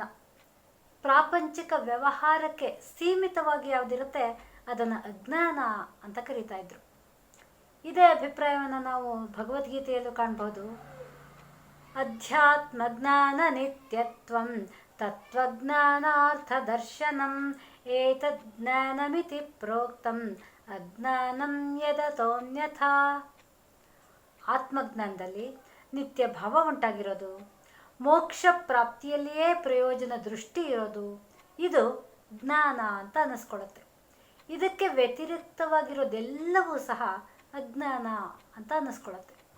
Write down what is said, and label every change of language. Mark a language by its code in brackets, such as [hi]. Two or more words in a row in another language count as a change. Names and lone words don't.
[kn] ಪ್ರಾಪಂಚಿಕ ವ್ಯವಹಾರಕ್ಕೆ ಸೀಮಿತವಾಗಿ ಯಾವುದಿರುತ್ತೆ ಅದನ್ನು ಅಜ್ಞಾನ ಅಂತ ಕರೀತಾ ಇದ್ರು. ಇದೇ ಅಭಿಪ್ರಾಯವನ್ನು ನಾವು ಭಗವದ್ಗೀತೆಯಲ್ಲೂ ಕಾಣ್ಬೋದು. [sa] ಅಧ್ಯಾತ್ಮ ಜ್ಞಾನ ನಿತ್ಯತ್ವಂ ತತ್ವಜ್ಞಾನಾರ್ಥ ದರ್ಶನಂ ಏತದ್ ಜ್ಞಾನಮಿತಿ ಪ್ರೋಕ್ತಂ ಅಜ್ಞಾನಂ ಯದತೋನ್ಯಥಾ. [kn] ಆತ್ಮಜ್ಞಾನದಲ್ಲಿ ನಿತ್ಯ ಭಾವ ಉಂಟಾಗಿರೋದು, ಮೋಕ್ಷ ಪ್ರಾಪ್ತಿಯಲ್ಲಿಯೇ ಪ್ರಯೋಜನ ದೃಷ್ಟಿ ಇರೋದು, ಇದು ಜ್ಞಾನ ಅಂತ ಅನ್ನಿಸ್ಕೊಳ್ಳುತ್ತೆ. ಇದಕ್ಕೆ ವ್ಯತಿರಿಕ್ತವಾಗಿರೋದೆಲ್ಲವೂ ಸಹ ಅಜ್ಞಾನ ಅಂತ ಅನ್ನಿಸ್ಕೊಳ್ಳುತ್ತೆ.